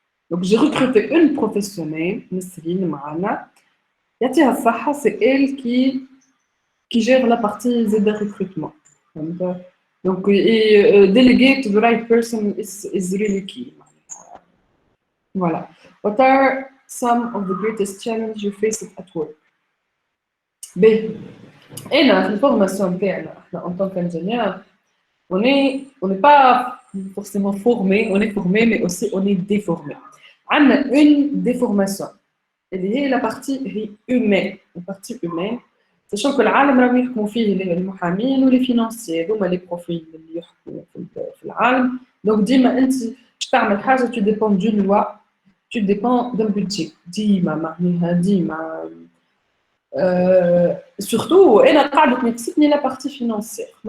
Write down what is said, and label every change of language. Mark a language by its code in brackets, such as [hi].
[fr] Donc j'ai recruté une professionnelle Nesrine [ar] معنا يعطيها الصحة [fr] c'est elle qui gère la partie de recrutement. [en] Donc delegate to the right person is really key. Voilà. What are some of the greatest challenges you face at work? [fr] Ben, [ar] أنا في الفورماسيون تاعنا إحنا [fr] en tant qu'ingénieur on n'est pas forcément formé, on est formé mais aussi on est déformé. On a une déformation [ar] اللي هي [fr] la partie humaine, la partie humaine. sachant que [ar] العالم راهم يحكموا فيه المحامين ولي فينانسيير هما لي بروفيل اللي يحكموا في العالم. دونك ديما انت باش تعمل حاجه [fr] tu dépends d'une loi, tu dépends d'un budget [ar] ديما معناها ديما surtout انا قاعده تنقصني لا بارتي فينانسيير.